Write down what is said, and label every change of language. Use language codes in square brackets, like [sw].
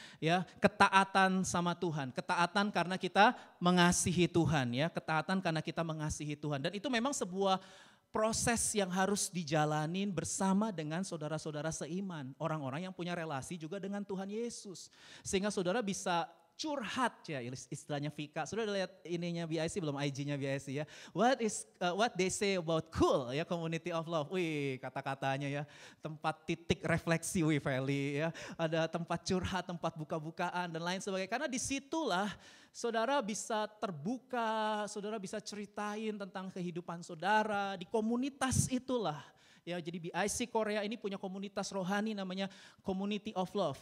[id] Ya, ketaatan sama Tuhan. Ketaatan karena kita mengasihi Tuhan ya, ketaatan karena kita mengasihi Tuhan. Dan itu memang sebuah proses yang harus dijalanin bersama dengan saudara-saudara seiman, orang-orang yang punya relasi juga dengan Tuhan Yesus. Sehingga saudara bisa curhat ya, istilahnya Vika. Sudah lihat ininya BIC belum, IG-nya BIC ya. [en] What they say about cool ya, community of love. [id] Wih, kata-katanya ya. Tempat titik refleksi wih Feli ya. Ada tempat curhat, tempat buka-bukaan dan lain sebagainya. Karena disitulah saudara bisa terbuka, saudara bisa ceritain tentang kehidupan saudara. Di komunitas itulah. Ya, jadi BIC Korea ini punya komunitas rohani namanya Community of Love.